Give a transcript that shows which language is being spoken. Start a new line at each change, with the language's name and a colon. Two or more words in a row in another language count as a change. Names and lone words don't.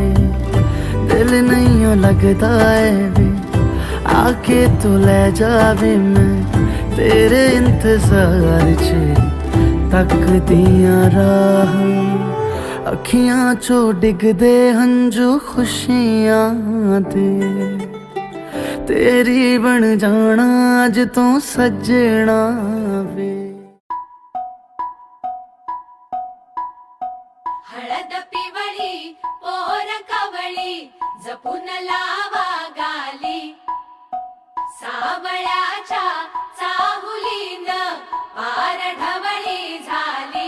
Punjabi: ਦਿਲ ਨਹੀਂ ਲਗਦਾ ਹੈ ਵੇ ਆ ਕੇ ਤੂੰ ਲੈ ਜਾਵੇਂ, ਮੈਂ ਤੇਰੇ ਇੰਤਜ਼ਾਰ ਚ ਤੱਕਦੀਆਂ ਰਾਹ। ਅੱਖੀਆਂ ਚੋਂ ਡਿੱਗਦੇ ਹੰਝੂ ਖ਼ੁਸ਼ੀਆਂ ਦੇ, ਤੇਰੀ ਬਣ ਜਾਣਾ ਅੱਜ ਤੂੰ ਸੱਜਣਾ ਵੇ।
Marathi: हळद पिवळी पोर कवळी जपून लावा गाली, सावळ्याच्या चाहुलीन पार ढवळी झाली।